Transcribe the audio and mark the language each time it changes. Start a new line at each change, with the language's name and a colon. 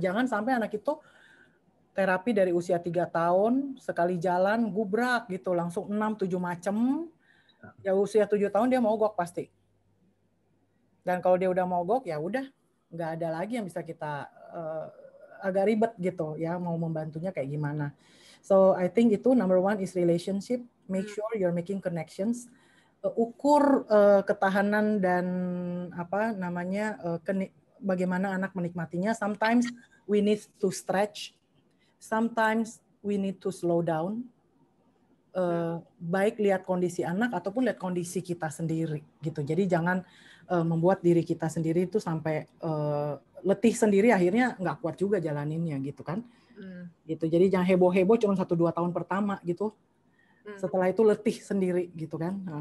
Indonesian: Jangan sampai anak itu terapi dari usia 3 tahun sekali jalan gubrak gitu, langsung 6-7 macam. Ya usia 7 tahun dia mogok pasti. Dan kalau dia udah mogok ya udah, nggak ada lagi yang bisa kita agak ribet gitu ya, mau membantunya kayak gimana.
English: So I think itu number one is relationship. Make sure you're making connections.
Indonesian: Ukur ketahanan dan apa namanya bagaimana anak menikmatinya.
English: Sometimes we need to stretch. Sometimes we need to slow down.
Indonesian: Baik lihat kondisi anak ataupun lihat kondisi kita sendiri gitu. Jadi jangan membuat diri kita sendiri itu sampai letih sendiri, akhirnya nggak kuat juga jalaninnya gitu kan. Gitu. Jadi jangan heboh-heboh cuma 1-2 tahun pertama gitu. Setelah itu letih sendiri gitu kan.